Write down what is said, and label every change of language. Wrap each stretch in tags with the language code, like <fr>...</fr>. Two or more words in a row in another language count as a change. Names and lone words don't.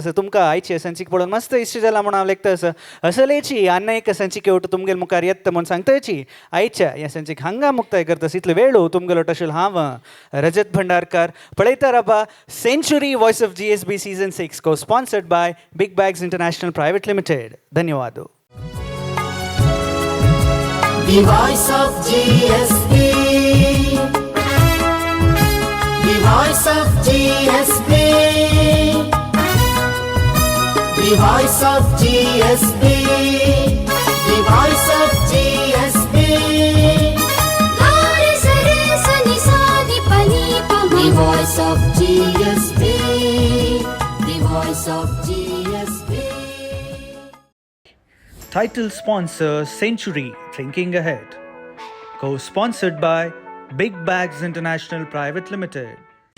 <kok>तुमकां आयचे संचिके पळोवन मस्त इश्ट जाला म्हूण हांव लेखतास. असलेची आनी एक संचिके उठ तुमगेल मुखार येता म्हूण सांगताची आयच्या ह्या संचिके हांगा मुक्ताय करतास. इतलो वेळू तुमगेलो आशिल्लो हांव रजत भंडारकार. पळयता राबा सेंचुरी वॉयस ऑफ GSB सीझन 6 को</kok> <en>sponsored by</en> <kok>बिग बॅग्स इंटरनॅशनल प्रायवेट लिमिटेड. धन्यवाद.</kok> <en>The voice of GSB. The voice of GSB. The voice of GSB. The voice of GSB. गारे सरे सनि सानि पनि पम The voice of GSB. The voice of GSB. Title sponsor Century Thinking Ahead. Co-sponsored by Big Bags International Private Limited.</en>